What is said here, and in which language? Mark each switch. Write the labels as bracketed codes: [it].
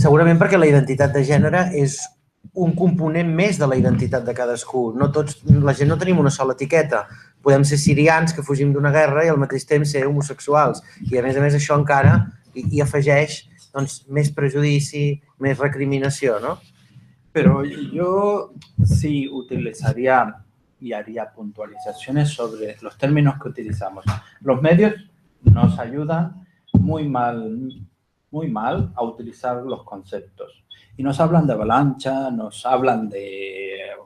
[ca] Segurament perquè la identitat de gènere és un component més de la identitat de cadascú. La gent no tenim una sola etiqueta. Podem ser sirians que fugim d'una guerra i al mateix temps ser homosexuals. I a més això encara hi afegeix més prejudici, més recriminació, ¿no? [es] Pero yo sí utilizaría y haría puntualizaciones sobre los términos que utilizamos. Los medios nos ayudan muy mal a utilizar los conceptos. Y nos hablan de avalancha, nos hablan de